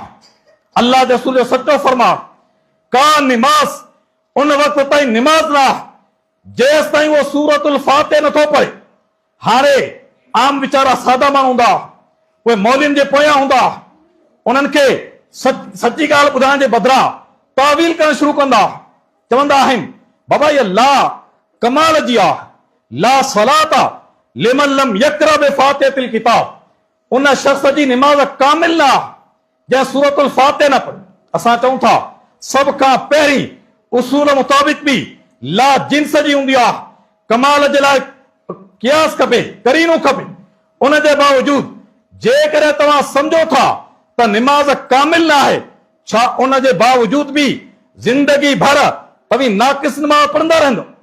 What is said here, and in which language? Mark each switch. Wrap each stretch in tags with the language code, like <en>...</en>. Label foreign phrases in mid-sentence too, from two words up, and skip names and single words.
<sd>अल्लाह जे रसूल जो सचो फरमान, का निमाज़ उन वक़्त ताईं निमाज़ ना जेसि ताईं उहो सूरतुल फातिहा नथो पढ़े। हाणे आम वीचारा सादा माण्हू हूंदा, उहे मौलियुनि जे पोयां हूंदा, उन्हनि खे सची ॻाल्हि ॿुधाइण जे बदिरां तावील करणु शुरू कंदा, चवंदा आहिनि बाबा इहा ला कमाल जी आहे,</sd> <ar>لا صلاة لمن لم يقرأ بفاتحة الكتاب,</ar> <sd>उन शख़्स जी निमाज़ कामिल ना जंहिं सूरतुल फातिहा न पढ़े। असां चऊं था सभ खां पहिरीं उसूल मुताबिक़ बि ला जिन्स जी हूंदी आहे, कमाल जे लाइ क़ियास खपे, करीनो खपे। उन जे बावजूद जेकॾहिं तव्हां सम्झो था त निमाज़ कामिल न आहे, छा उन जे बावजूद बि जिंदगी भर तव्हीं नाक़िस नमाज़ पढ़ंदा रहंदो।</sd>